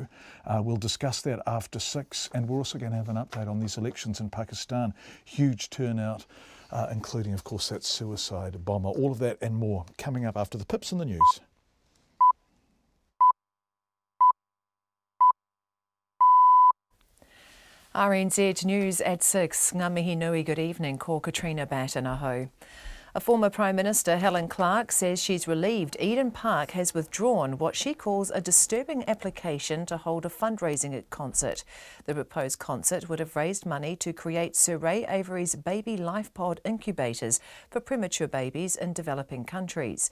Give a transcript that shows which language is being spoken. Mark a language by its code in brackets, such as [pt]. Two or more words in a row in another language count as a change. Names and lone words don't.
[en] We'll discuss that after 6, and we're also going to have an update on these elections in Pakistan. Huge turnout, including, of course, that suicide bomber. All of that and more coming up after the pips in the news. RNZ News at 6. [mi] Ngā mihi nui, [en] good evening. Ko Katrina Batanaho. A former Prime Minister, Helen Clark, says she's relieved Eden Park has withdrawn what she calls a disturbing application to hold a fundraising concert. The proposed concert would have raised money to create Sir Ray Avery's baby life pod incubators for premature babies in developing countries.